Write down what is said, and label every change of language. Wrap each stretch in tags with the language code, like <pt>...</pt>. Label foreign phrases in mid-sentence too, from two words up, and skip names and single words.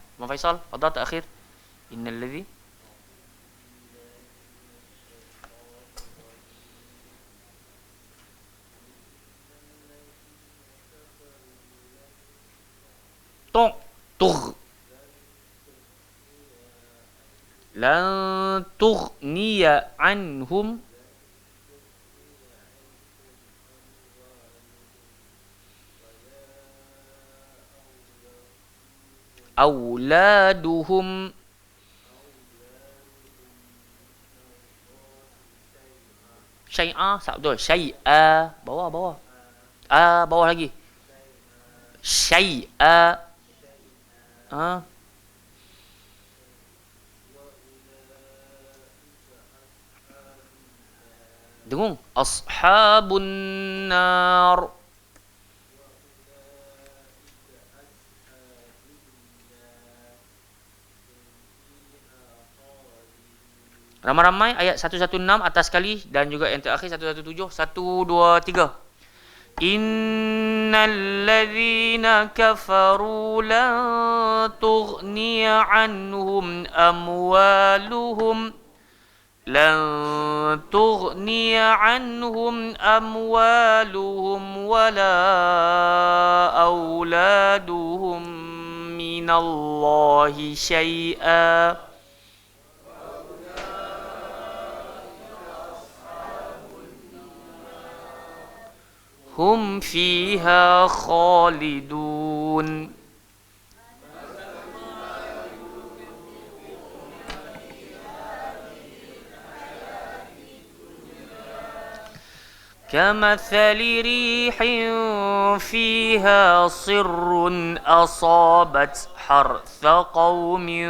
<ms>Abang Faisal, fadal terakhir.</ms> <ar>إن الذي تغ لن تغني عنهم أولادهم شيئا,</ar> <ms>tak betul. Syai'a, bawah. Bawah lagi. Syai'a. Dengung.</ms> <ar>أصحاب النار.</ar> <ms>Ramai-ramai ayat 116 atas sekali dan juga yang terakhir 117. 1, 2, 3.</ms> <ar>إن الذين كفروا لن تغني عنهم أموالهم ولا أولادهم من الله شيئا. هم فيها خالدون. كمثل ريح فيها صر أصابت حرث قوم</ar>